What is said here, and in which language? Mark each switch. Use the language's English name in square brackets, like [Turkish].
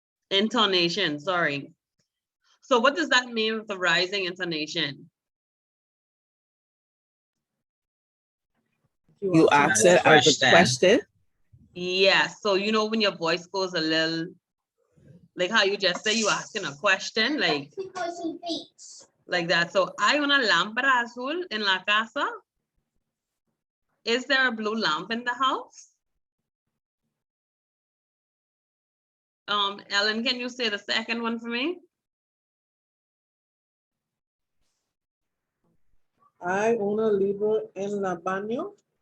[English] Intonation, sorry. So what does that mean with the rising intonation? You ask it as a question. Yes, so you know when your voice goes a little, like how you just say you asking a question, like that. [Spanish] So, hay una lámpara azul en la casa? [English] Is there a blue lamp in the house? Ellen, can you say the second one for me? [Spanish] Hay una libro en la baño.